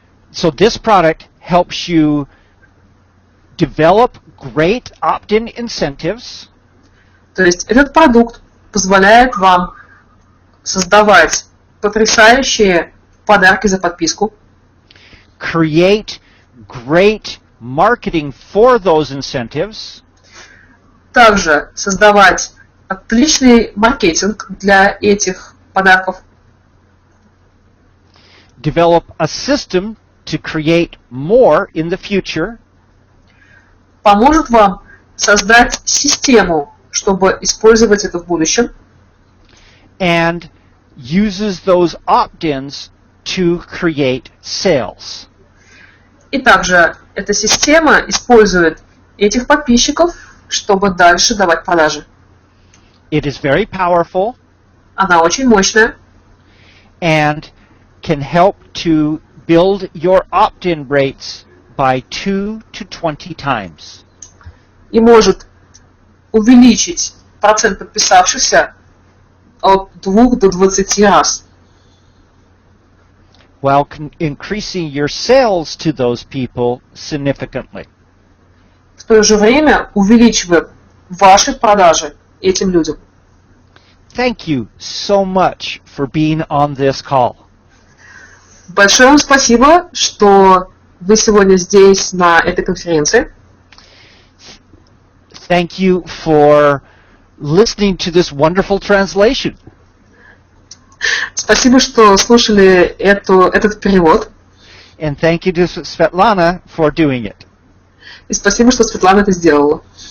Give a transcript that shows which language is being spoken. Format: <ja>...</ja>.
<en>So this product helps you develop great opt-in incentives.</en> <ru>То есть этот продукт позволяет вам создавать потрясающие подарки за подписку.</ru> <en>Create great marketing for those incentives.</en> <ru>Также создавать отличный маркетинг для этих подарков.</ru> <en>Develop a system to create more in the future.</en> <ru>Поможет вам создать систему, чтобы использовать это в будущем.</ru> <en>And uses those opt-ins to create sales.</en> <ru>И также эта система использует этих подписчиков, чтобы дальше давать продажи.</ru> <en>It is very powerful.</en> <ru>Она очень мощная.</ru> <en>And can help to build your opt-in rates by 2 to 20 times.</en> <ru>И может увеличить процент подписавшихся от 2 до 20 раз.</ru> <en>While increasing your sales to those people significantly.</en> <ru>В то же время увеличивая ваши продажи этим людям.</ru> <en>Thank you so much for being on this call.</en> <ru>Большое вам спасибо, что вы сегодня здесь на этой конференции.</ru> <en>Thank you for listening to this wonderful translation.</en> <ru>Спасибо, что слушали этот перевод.</ru> <en>And thank you to Svetlana for doing it.</en> <ru>И спасибо, что Светлана это сделала.</ru>